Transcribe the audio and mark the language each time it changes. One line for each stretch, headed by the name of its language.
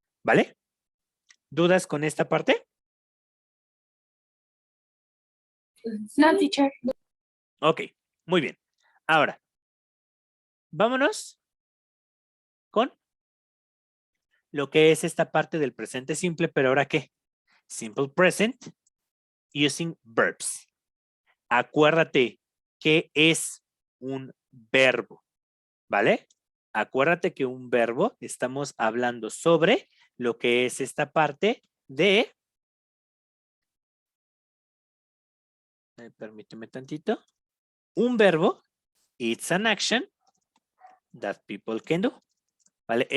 Spanish: ¿Vale? ¿Dudas con esta parte?
English: No, teacher.
Spanish: Ok, muy bien. Ahora, vámonos con lo que es esta parte del presente simple, pero ahora qué?
English: Simple present using verbs.
Spanish: Acuérdate que es un verbo, ¿vale? Acuérdate que un verbo, estamos hablando sobre lo que es esta parte de, permíteme tantito, un verbo,
English: it's an action that people can do,
Spanish: ¿vale?